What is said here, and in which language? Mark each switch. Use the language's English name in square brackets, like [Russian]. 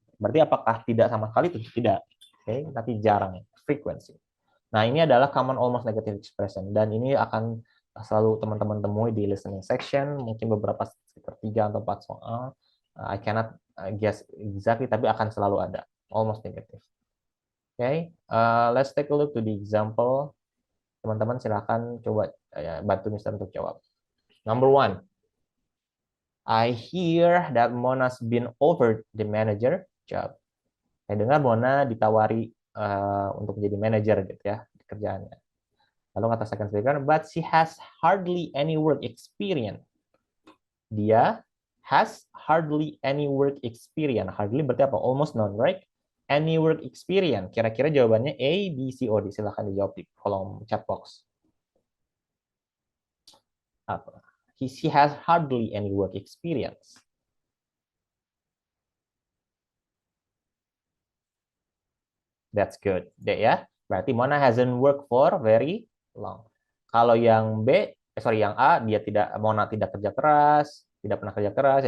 [Indonesian] Berarti apakah tidak sama sekali? Itu tidak. Oke, tapi jarang. Frequency. Nah, ini adalah [English] common almost negative expression. [Indonesian] Dan ini akan selalu teman-teman temui di listening section. Mungkin beberapa sekitar 3 atau 4 soal. [English] I cannot guess exactly, [Indonesian] tapi akan selalu ada. [English] Almost negative. Oke, let's take a look to the example. [Indonesian] Teman-teman silakan coba bantu Mister untuk jawab. [English] Number 1. I hear that Mona's been offered the manager job. [Indonesian] Saya dengar Mona ditawari untuk menjadi manajer gitu ya di kerjaannya. Lalu kata [English] second speaker, but she has hardly any work experience. Dia has hardly any work experience. Hardly [Indonesian] berarti apa? [English] Almost none, right? Any work experience. [Indonesian] Kira-kira jawabannya A, B, C, O. Silahkan dijawab di kolom chat box. Apa? [English] She has hardly any work experience. That's good. D ya. Berarti Mona hasn't worked for very long. [Indonesian] Kalau yang B, yang A, Mona tidak kerja keras, tidak pernah kerja keras.